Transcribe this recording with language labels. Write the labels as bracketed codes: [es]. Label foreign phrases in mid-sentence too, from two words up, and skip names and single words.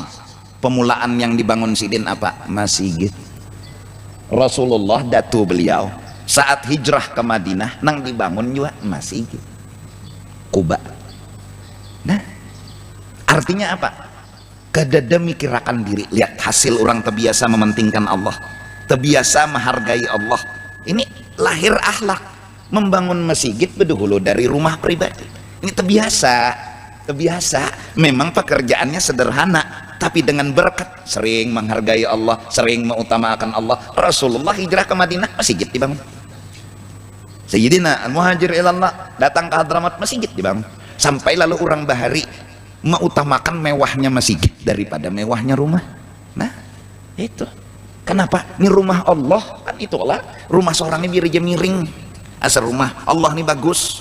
[bjn] Pemulaan yang dibangun sidin apa? [id] Masjid. [bjn] Rasulullah datu beliau saat hijrah ke Madinah nang dibangun juga masjid Kuba. [id] Nah artinya apa? [bjn] Kadada mikirakan diri, [id] lihat hasil orang terbiasa mementingkan Allah, terbiasa menghargai Allah. Ini lahir akhlak membangun masjid bedahulu dari rumah pribadi. Ini terbiasa memang pekerjaannya sederhana tapi dengan berkat sering menghargai Allah, sering mengutamakan Allah. Rasulullah hijrah ke Madinah masjid dibangun. Sayyidina Al-Muhajir ilallah datang ke Hadramaut masjid dibangun. [bjn] Sampai lalu orang bahari mengutamakan mewahnya masjid daripada mewahnya rumah. [id] Nah itu kenapa? Ini rumah Allah kan, itulah rumah seorang ini biar miring, asal rumah Allah ini bagus.